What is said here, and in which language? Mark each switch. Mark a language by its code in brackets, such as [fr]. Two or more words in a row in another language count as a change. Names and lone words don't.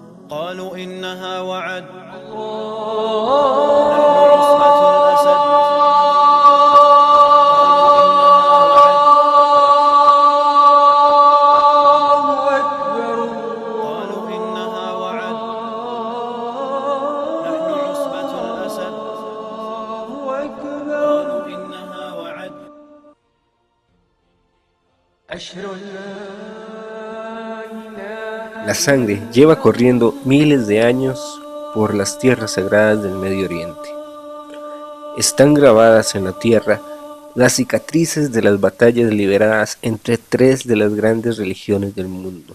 [ar] قالوا إنها وعد نحن عصبة الأسد قالوا إنها وعد نحن عصبة الأسد قالوا إنها وعد. [es] La sangre lleva corriendo miles de años por las tierras sagradas del Medio Oriente. Están grabadas en la tierra las cicatrices de las batallas liberadas entre tres de las grandes religiones del mundo.